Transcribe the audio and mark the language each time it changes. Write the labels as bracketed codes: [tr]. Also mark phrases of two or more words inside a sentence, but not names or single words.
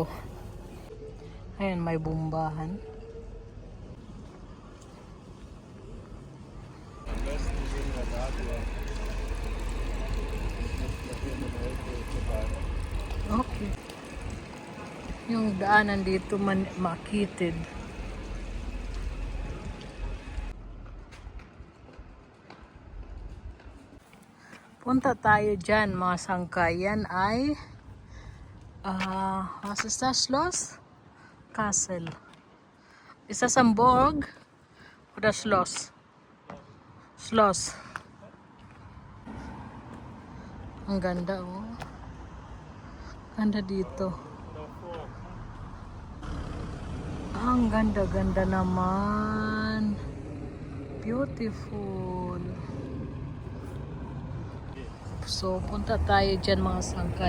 [tl] Ayan, may bumbahan. Okay. Yung daanan dito makitid. Punta tayo dyan mga sangkayan ay [de] was ist das Schloss? Castle. Ist das ein Burg oder Schloss? Schloss. [tl] Ang ganda oh. Ganda dito. Ang ganda-ganda naman. Beautiful. So, punta tayo dyan mga sangka.